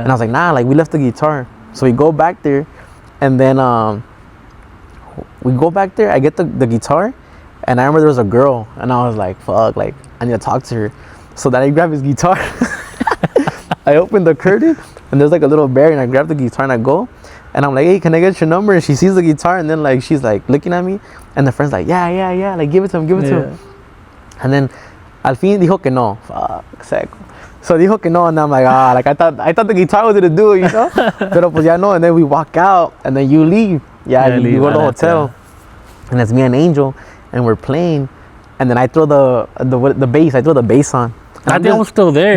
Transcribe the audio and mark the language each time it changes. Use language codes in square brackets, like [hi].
[en] And I was like, nah, like we left the guitar. So we go back there, and then we go back there. I get the guitar, and I remember there was a girl, and I was like, fuck, like I need to talk to her. So then I grab his guitar. I open the curtain, and there's like a little bear, and I grab the guitar and I go, and I'm like, hey, can I get your number? And she sees the guitar, and then like she's like looking at me, and the friend's like, yeah, like give it to him, to him. And then [es] al fin dijo que no. Fuck, seco. [en] So [es] dijo que no, [en] and I'm like, like I thought the guitar was gonna do it, you know? [es] Pero pues ya no, [en] and then we walk out, and then you leave. Yeah, you go to the hotel, and it's me and Angel, and we're playing, and then I throw the bass. I throw the bass on. I think I was still there.